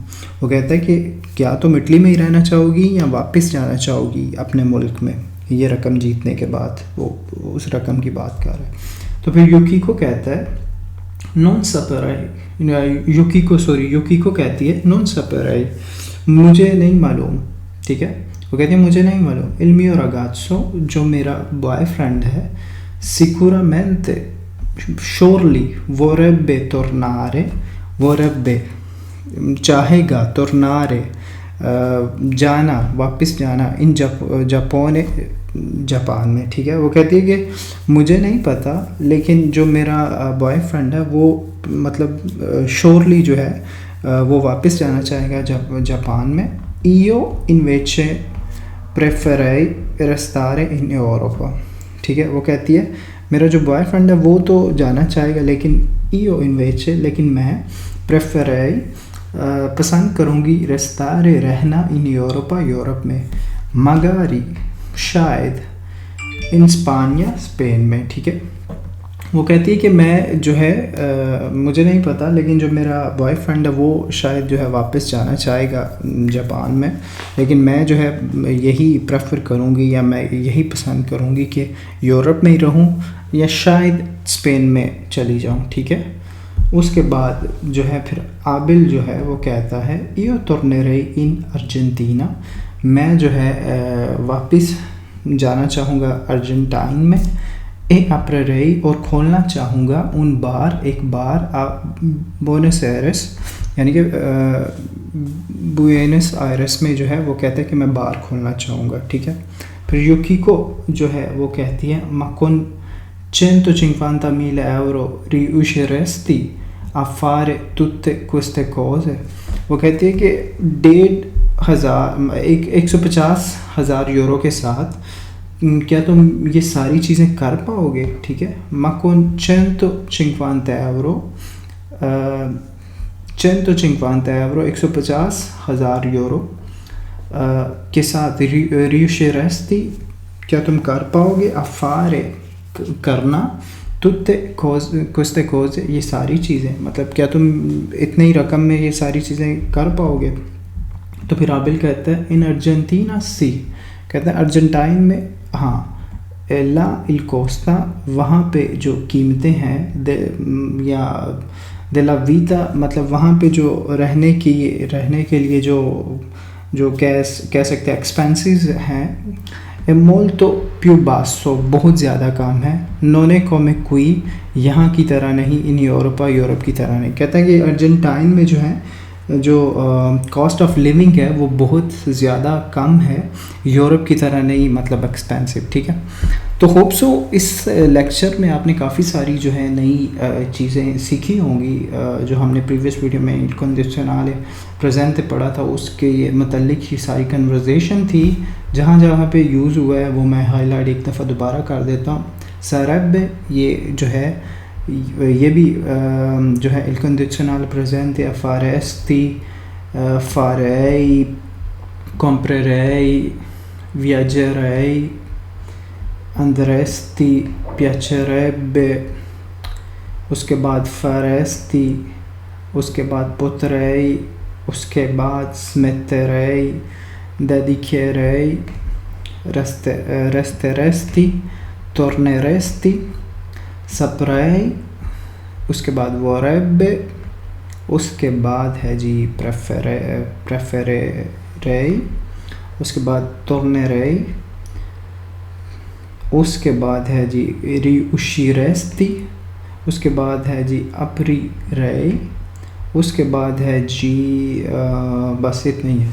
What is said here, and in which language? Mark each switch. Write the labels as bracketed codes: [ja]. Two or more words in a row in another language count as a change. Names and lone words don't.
[hi] वो कहता है कि क्या तुम इटली में ही रहना चाहोगी या वापस जाना चाहोगी अपने मुल्क में, ये रकम जीतने के बाद वो उस रकम की बात कर रहा है। तो फिर युकीको कहता है [it] non saprei, [hi] युकीको कहती है [it] non saprei, [hi] मुझे नहीं मालूम। ठीक है, वो कहती है मुझे नहीं मालूम, [it] il mio ragazzo, [hi] जो मेरा बॉयफ्रेंड है, [it] sicuramente, surely, vorrebbe [hi] चाहेगा, tornare, जाना, वापस जाना, इन जापान में। ठीक है, वो कहती है कि मुझे नहीं पता, लेकिन जो मेरा बॉयफ्रेंड है वो मतलब श्योरली जो है वो वापस जाना चाहेगा जापान में। [it] io invece preferirei restare in Europa। [hi] ठीक है, वो कहती है मेरा जो बॉयफ्रेंड है वो तो जाना चाहेगा, लेकिन [it] io invece, [hi] लेकिन मैं preferirei पसंद करूँगी restare रहना [it] in Europa, [hi] यूरोप में, magari शायद [it] in Spagna [hi] स्पेन में। ठीक है, वो कहती है कि मैं जो है मुझे नहीं पता, लेकिन जो मेरा बॉयफ्रेंड है वो शायद जो है वापस जाना चाहेगा जापान में, लेकिन मैं जो है यही प्रेफर करूँगी या मैं यही पसंद करूँगी कि यूरोप में ही रहूँ या शायद स्पेन में चली जाऊँ। ठीक है, उसके बाद जो है फिर आबिल जो है वो कहता है [it] io tornerei in Argentina, [hi] मैं जो है वापस जाना चाहूँगा अर्जेंटाइन में, [it] e aprirei [hi] और खोलना चाहूँगा एक बार बोनस आयरस, यानी कि बुएनस आयरस में जो है वो कहता है कि मैं बार खोलना चाहूँगा। ठीक है, फिर युकिको जो है वो कहती है [it] ma con 150.000 euro riusciresti a fare tutte queste cose। [hi] वो कहती है कि 150,000 यूरो के साथ क्या तुम ये सारी चीज़ें कर पाओगे। ठीक है, [it] ma con 150 euro [hi] 150,000 यूरो के साथ riusciresti, क्या तुम कर पाओगे, [it] a fare [hi] करना, [it] tutte queste cose [hi] ये सारी चीज़ें, मतलब क्या तुम इतने ही रकम में ये सारी चीज़ें कर पाओगे। तो फिर आबिल कहता है [it] in Argentina sì, [hi] कहता है अर्जेंटाइन में हाँ, [it] e il costo [hi] वहाँ पे जो कीमतें हैं या [it] della vita, [hi] मतलब वहाँ पे जो रहने के लिए जो कह सकते हैं एक्सपेंसेस हैं, [it] molto più basso [hi] बहुत ज़्यादा कम है, [it] non è come qui [hi] यहाँ की तरह नहीं, [it] in Europa [hi] की तरह नहीं। कहता है कि अर्जेंटाइन में जो है जो [en] cost of living [hi] है वो बहुत ज़्यादा कम है, यूरोप की तरह नहीं, मतलब एक्सपेंसिव। ठीक है, तो [en] hope so [hi] इस लेक्चर में आपने काफ़ी सारी जो है नई चीज़ें सीखी होंगी। जो हमने [en] previous video [hi] में [it] il condizionale presente [hi] पढ़ा था उसके मतलब ये सारी कन्वर्जेशन थी, जहाँ पे यूज़ हुआ है वो मैं हाईलाइट एक दफ़ा दोबारा कर देता हूँ। [it] sarebbe [hi] ये जो है ये भी जो है [it] il condizionale presente a faresti, farei, comprerei, viaggerei, andresti, piacerebbe, [hi] उसके बाद faresti, उसके बाद potrei, उसके बाद [it] smetterei, dedicherei, resteresti, torneresti, saprei, [hi] उसके बाद vorrebbe, उसके बाद है जी prefererei, उसके बाद tornerei, उसके बाद है जी riusciresti, उसके बाद है जी aprirei, उसके बाद है जी बस इतना ही है।